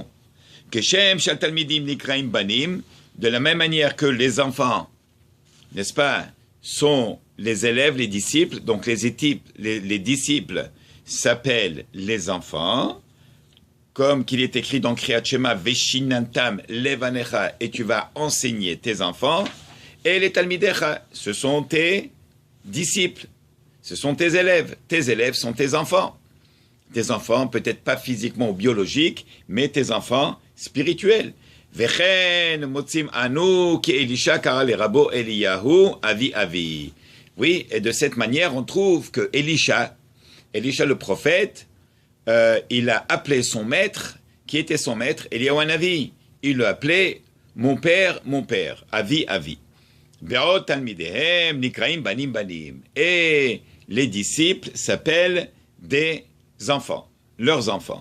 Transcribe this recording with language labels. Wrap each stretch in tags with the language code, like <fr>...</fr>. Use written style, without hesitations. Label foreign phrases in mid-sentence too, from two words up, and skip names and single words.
<he>כשם של תלמידים נקראים בנים,</he> <fr>de la même manière que les enfants, n'est-ce pas, sont les élèves, les disciples, donc les disciples s'appellent les enfants, comme qu'il est écrit dans Kriyat Shema,</fr> <he>ושננתם לבניך,</he> <fr>et tu vas enseigner tes enfants. Et les Talmidecha, ce sont tes disciples, ce sont tes élèves sont tes enfants. Tes enfants, peut-être pas physiquement ou biologiques, mais tes enfants spirituels.</fr> <he>וכן מוצאים אנו כי אלישע קרא לרבו אליהו אבי אבי.</he> <fr>Oui, et de cette manière, on trouve que Elisha le prophète, il a appelé son maître, qui était son maître, Eliyahu Hanavi. Il l'a appelé mon père,</fr> <he>אבי אבי.</he> <fr>Et les disciples s'appellent des enfants, leurs enfants.</fr>